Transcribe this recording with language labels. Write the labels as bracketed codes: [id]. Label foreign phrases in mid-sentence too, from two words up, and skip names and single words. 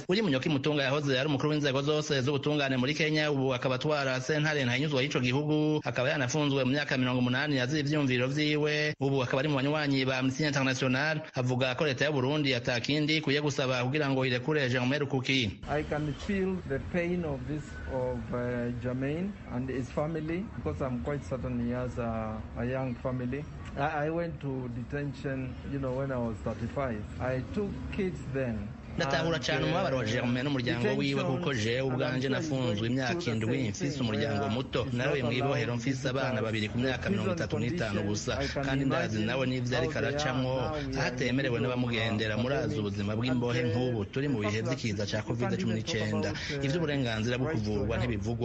[rn] Uri Munyoki Mutunga yahoze ari umukuru w'inzego zose z'ubutungane muri Kenya, ubu akaba atwara sentare ntanyuzwa y'ico gihugu, akaba yanafunzwe mu myaka 80 yaziye ivyumviro vyiwe. Ubu akaba ari mu banywanyi ba Amnesty International. Avuga ko leta y'u Burundi atakindi kuye gusaba kugira ngo irekure Jeremy Rukuki. [en] I can feel the pain of this of Jermaine and his family because I'm quite certain he has a young family. I went to detention, when I was 35. I took kids then. [rn] Ndatahura cyane umubabaro wa Jeremy n'umuryango wiwe kuko jewe ubwanje nafunzwe imyaka 7 mfise umuryango muto, nawe mwibohero mfise abana babiri ku myaka 35 gusa, kandi ndazi nawe n'ivyo ariko aracamwo ahatemerewe n'abamugendera. Murazi ubuzima bw'imbohe nk'ubu turi mu bihe vy'ikiza ca COVID-19, ivy'uburenganzira bwo kuvurwa ntibivugwa.